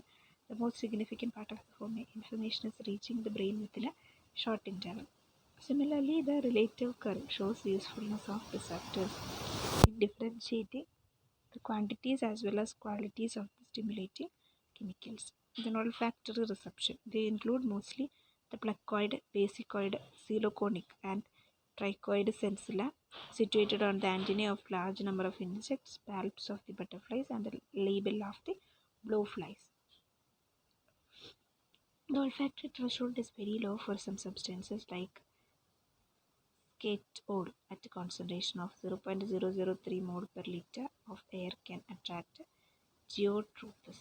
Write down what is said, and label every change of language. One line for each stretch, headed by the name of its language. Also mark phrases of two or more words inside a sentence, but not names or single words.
English: The most significant part of the information is reaching the brain within a short interval. Similarly, the relative curve shows the usefulness of receptors in differentiating the quantities as well as qualities of the stimulating chemicals. Then olfactory reception. They include mostly the placoid, basicoid, coeloconic and trichoid sensilla situated on the antennae of large number of insects, palps of the butterflies and the label of the blowflies. The olfactory threshold is very low for some substances like skatole at a concentration of 0.003 mole per liter of air can attract geotrophs.